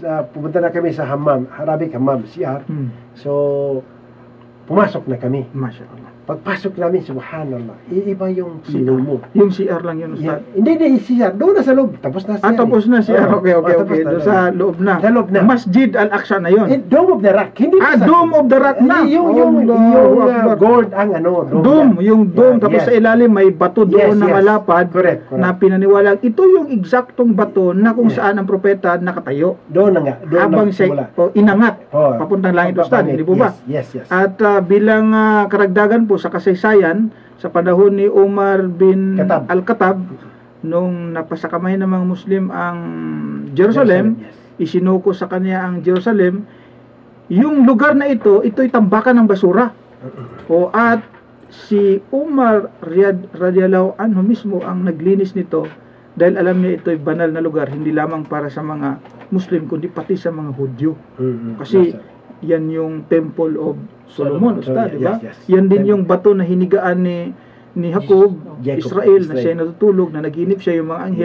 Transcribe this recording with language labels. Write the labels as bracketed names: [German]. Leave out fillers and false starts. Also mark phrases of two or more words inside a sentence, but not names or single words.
[Filipino] pumunta na kami sa hammam, Arabic hammam, CR. So, pumasok na kami. [Arabic] ما شاء الله. [Filipino] Pagpasok namin, subhanallah, iiba yung sino mo. Yung CR lang yun, Ustad. Hindi, CR. Doon na sa loob. Tapos na CR. Tapos na CR. Okay. tapos na. Doon sa loob na. Sa loob na. Masjid Al-Aqsa na yun. Dome of the Rock. Hindi na sa- Dome of the Rock na. Yung [Arabic] الله أكبر. [Filipino] gold ang ano. Dome, yung dome. Yeah, Tapos yes. sa ilalim may bato doon na Yes. malapad. Correct. Na pinaniwalang ito yung eksaktong bato na kung saan ang propeta nakatayo. Doon na nga. Doon Habang siya inangat. Papuntang langit, Ustad. Hindi po ba? Yes. At bilang karagdagan po sa kasaysayan, sa panahon ni Umar bin Khattab. Al-Khattab, nung napasakamay ng mga Muslim ang Jerusalem, Yes. isinuko sa kanya ang Jerusalem, yung lugar na ito'y tambakan ng basura. At si Umar [Arabic] رضي الله عنه [Filipino] mismo ang naglinis nito dahil alam niya ito'y banal na lugar, hindi lamang para sa mga Muslim, kundi pati sa mga Hudyo. Kasi yan yung Temple of Solomon, Ustad, di ba? Yes. Yan din yung bato na hinigaan ni Jacob, Israel, na siya natutulog, na naginip siya yung mga anghel,